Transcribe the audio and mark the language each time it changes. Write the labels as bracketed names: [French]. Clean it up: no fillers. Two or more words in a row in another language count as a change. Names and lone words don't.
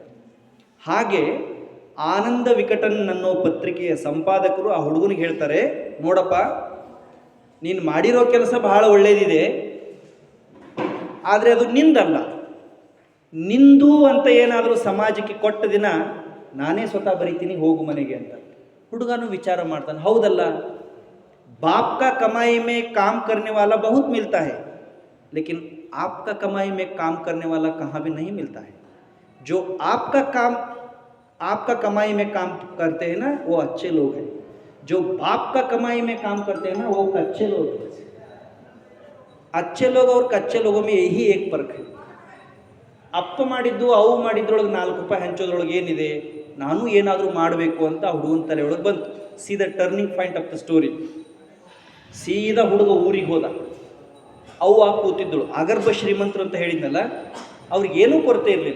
[Kannada] ಹಾಗೆ ಆನಂದ ವಿಕಟನ್ ಅನ್ನೋ ಪತ್ರಿಕೆಯ ಸಂಪಾದಕರು ಆ ಹುಡುಗನಿಗೆ ಹೇಳ್ತಾರೆ, ನೋಡಪ್ಪ, ನೀನು ಮಾಡಿರೋ ಕೆಲಸ ಬಹಳ ಒಳ್ಳೇದಿದೆ, ಆದರೆ ಅದು ನಿಂದಲ್ಲ. ನಿಂದು ಅಂತ ಏನಾದರೂ ಸಮಾಜಕ್ಕೆ ಕೊಟ್ಟ ದಿನ ನಾನೇ ಸ್ವತಃ ಬರೀತೀನಿ, ಹೋಗು ಮನೆಗೆ ಅಂತ. ಹುಡುಗನು ವಿಚಾರ ಮಾಡ್ತಾನೆ, ಹೌದಲ್ಲ, [Hindi] बाप का कमाई में काम करने वाला बहुत मिलता है, लेकिन आपका कमाई में काम करने वाला कहाँ भी नहीं मिलता है. जो आपका कमाई में काम करते हैं ना, वो अच्छे लोग हैं. जो बाप का कमाई में काम करते हैं ना, वो कच्चे लोग हैं. अच्छे लोग और कच्चे लोगों में यही एक फर्क है. [Kannada] ಅಪ್ಪ ಮಾಡಿದ್ದು ಅವು ಮಾಡಿದ್ರೊಳಗೆ 4 ರೂಪಾಯಿ ಹಂಚೋದ್ರೊಳಗೆ ಏನಿದೆ? ನಾನು ಏನಾದರೂ ಮಾಡಬೇಕು ಅಂತ ಹುಡುಗನ ತಲೆ ಒಳಗೆ ಬಂತು. ಸೀದಾ [English] turning point of the story. [Kannada] ಸೀದಾ ಹುಡುಗ ಊರಿಗೆ ಹೋದ. ಅವ್ವ ಕೂತಿದ್ದಳು. ಅಗರ್ಭ ಶ್ರೀಮಂತರು ಅಂತ ಹೇಳಿದ್ನಲ್ಲ, ಅವ್ರಿಗೇನೂ ಕೊರತೆ ಇರಲಿಲ್ಲ.